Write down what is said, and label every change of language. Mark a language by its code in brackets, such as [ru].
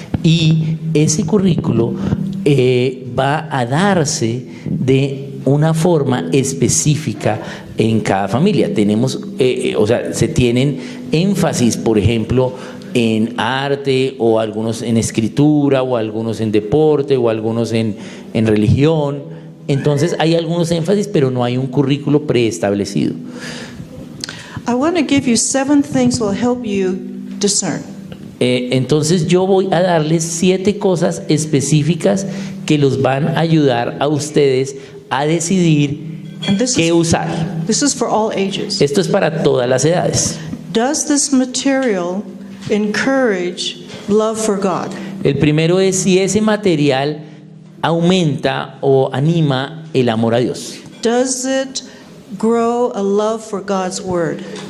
[es] Y ese currículo va a darse de una forma específica en cada familia. Se tienen énfasis, por ejemplo, en arte, o algunos en escritura, o algunos en deporte, o algunos en religión. Entonces hay algunos énfasis, pero no hay un currículo preestablecido. [en] I want to give you 7 things that will help you discern. [es] Entonces yo voy a darles 7 cosas específicas que los van a ayudar a ustedes a decidir qué usar. [en] This is for all ages. [es] Esto es para todas las edades. [en] Does this material encourage love for God? [es] El primero es si ese material aumenta o anima el amor a Dios. [en] Does it grow a love for God's word?